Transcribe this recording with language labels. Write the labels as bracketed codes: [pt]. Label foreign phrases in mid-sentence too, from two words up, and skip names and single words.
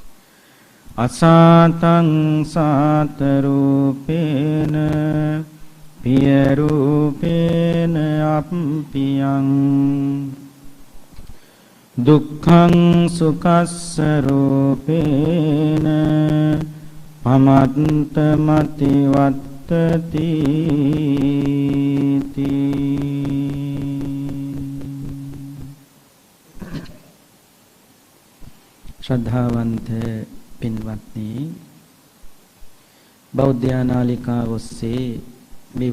[pi] අසාතං සාත රූපේන පිය රූපේන අප්පියං දුක්ඛං සුඛස්ස රූපේන පමත්ත මති වත්තති [si] ශ්‍රද්ධාවන්ත පින්වත්නි, බෞද්ධ නාලිකාව ඔස්සේ මේ